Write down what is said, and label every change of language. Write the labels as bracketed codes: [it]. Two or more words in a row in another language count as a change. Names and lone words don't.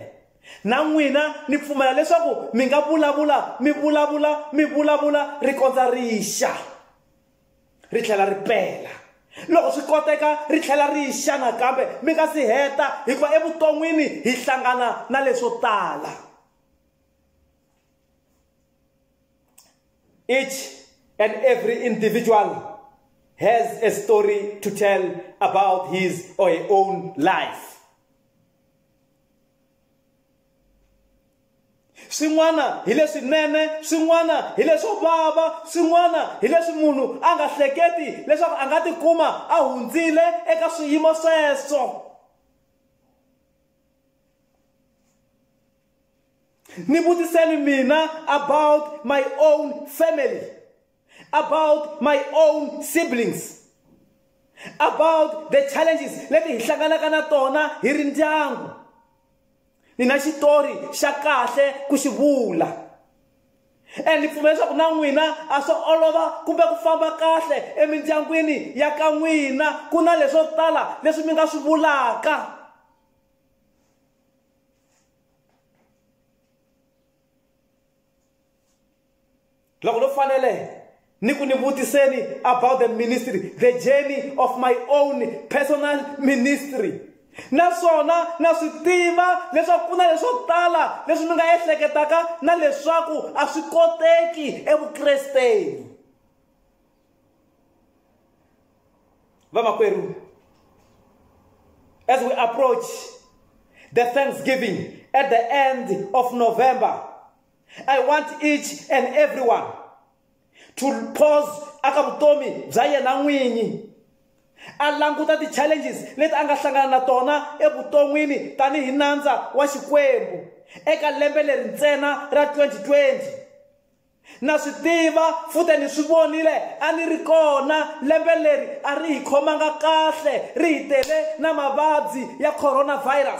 [ts] Na n'wina ni pfumela leswaku mi nga vulavula mi vulavula ri kondza ri xa, ri tlhela ri pela. Loko swi koteka ri tlhela ri xa nakambe mi nga si heta, hikuva evuton'wini hi hlangana na leswo tala. [en] Each and every individual has a story to tell about his or her own life. [ts] Swin'wana hi leswinene, swin'wana hi leswo vava, swin'wana hi leswi munhu a nga hleketi leswaku a nga tikuma a hundzile eka swiyimo sweswo. Ni vutiseni mina [en] about my own family, about my own siblings, about the challenges [ts] leti hi hlanganaka na tona hi ri ndyangu. Ni na xitori xa kahle ku xi vula. Ni pfumela leswaku na n'wina a swo olova kumbe ku famba kahle emindyangwini ya ka n'wina, ku na leswo tala leswi mi nga swi vulaka. Loko lo fanele ni ku ni vutiseni [en] about the ministry, the journey of my own personal ministry. [ts] Naswona na swi tiva leswaku ku na leswo tala leswi mi nga ehleketaka na leswaku a swi koteki evukresteni. Vamakwerhu, [en] as we approach the Thanksgiving at the end of November, I want each and everyone to pause [ts] aka vutomi bya yena n'winyi, a languta ti-challenges leti a nga hlangana na tona evuton'wini tanihi nandza wa Xikwembu eka lembe leri ntsena ra 2020. Na swi tiva futhi ni swi vonile a ni ri kona lembe leri a ri hi khomanga kahle, ri hi tele na mavabyi ya coronavirus.